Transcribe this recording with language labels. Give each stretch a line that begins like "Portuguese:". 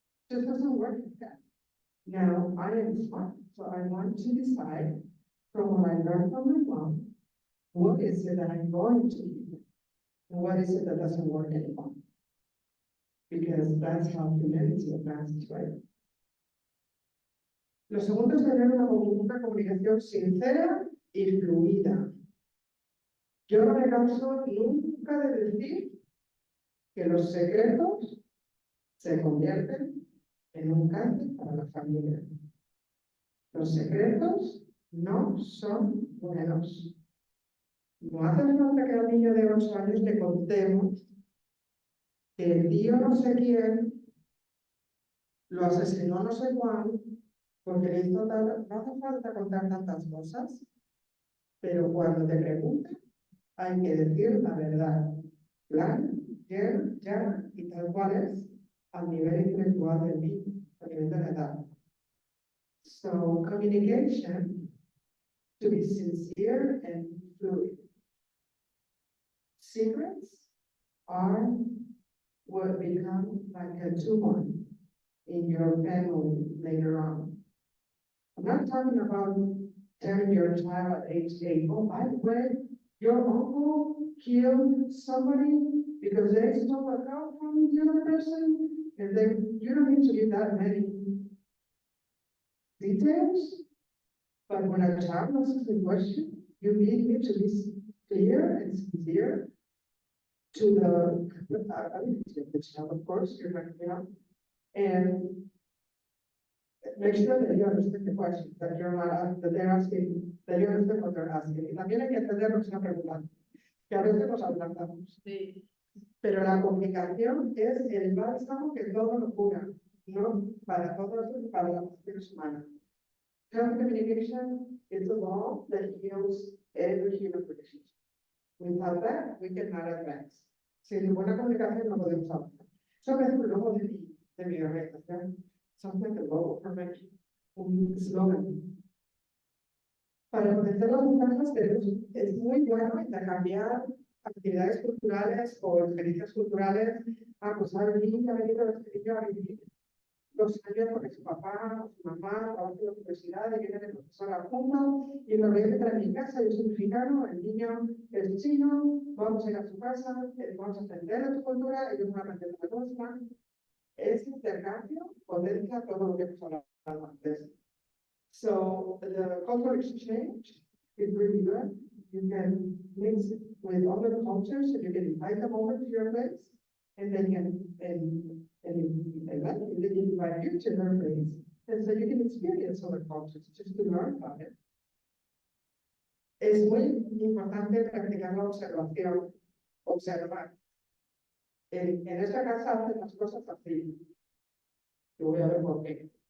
English: It just doesn't work like that. Now, I am smart, so I want to decide from what I learned from my mom, what is it that I'm going to do, and what is it that doesn't work anymore? Because that's how humanity advances, right?
Spanish: Lo segundo es tener una comunicación sincera y fluida. Yo no me canso nunca de decir que los secretos se convierten en un cáncer para la familia. Los secretos no son buenos. No hace falta que al niño de 8 años le contemos que el tío no sé quién lo asesinó no sé cuándo, porque le hizo tal. No hace falta contar tantas cosas, pero cuando te preguntan, hay que decir la verdad. Plan, ya, y tal cual es, al nivel intelectual del niño, a nivel de la edad.
English: So, communication, to be sincere and fluid. Secrets are what become like a tumor in your family later on. I'm not talking about telling your child at age 8, oh, by the way, your uncle killed somebody because they stole a car from the other person, and then you don't need to give that many details. But when a child asks a question, you need to be clear and sincere to the child, of course, you're going to, and make sure that you understand the question, that you're not, that they're asking, that you understand what they're asking.
Spanish: Y también hay que entender lo que están preguntando, que a veces nos adelantamos. Sí. Pero la comunicación es el bálsamo que todo lo cura, ¿no? Para todos, para las relaciones humanas.
English: Health communication is a law that heals every human relationship. Without that, we cannot advance.
Spanish: Sin buena comunicación no podemos avanzar. Eso es el logo de mi organización.
English: Something like a logo for me,
Spanish: un slogan. Para conocer las ventajas es muy bueno intercambiar actividades culturales o experiencias culturales. Pues ha venido a vivir 2 años con su papá, su mamá, trabaja en la universidad y viene de profesora junto y lo voy a meter en mi casa, yo soy mexicano, el niño es chino, vamos a ir a su casa, vamos a aprender de su cultura, ellos van a aprender de la nuestra. Ese intercambio potencia todo lo que hemos hablado antes.
English: So the cultural exchange is really good. You can mix it with other cultures, and you can invite them over to your place, and they can, and if they like it, they can invite you to their place. And so you can experience other cultures just to learn about it.
Spanish: Es muy importante practicar la observación, observar. En esta casa hacen las cosas así. Yo voy a ver por qué.